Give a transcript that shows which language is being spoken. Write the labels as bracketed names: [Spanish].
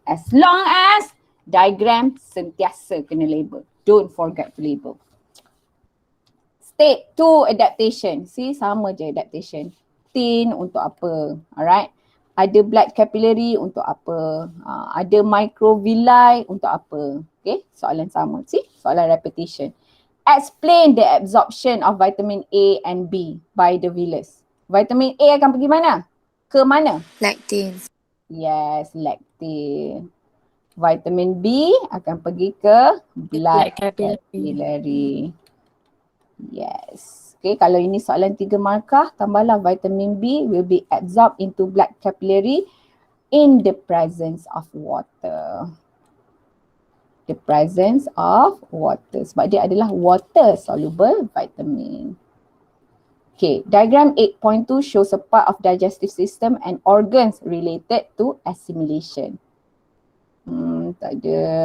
[English] As long as diagram [Malay] sentiasa kena [English] label. Don't forget to label. State 2 adaptation. [Malay] See, sama je adaptation. Thin untuk apa? Alright. Ada blood capillary untuk apa? Ada microvilli untuk apa? Okay, soalan sama. See, soalan repetition. [English] Explain the absorption of vitamin A and B by the villus. [Malay] Vitamin A akan pergi mana? Ke mana? [English] Lacteal. [Malay] Yes, lacteal. Vitamin B akan pergi ke blood capillary. Yes. [English] Okay, [Malay] kalau ini soalan 3 markah, tambahlah [English] vitamin B will be absorbed into blood capillary in the presence of water. The presence of water. [Malay] Sebab dia adalah water soluble vitamin. [English] Okay, diagram 8.2 shows a part of digestive system and organs related to assimilation. [Malay] Tak ada.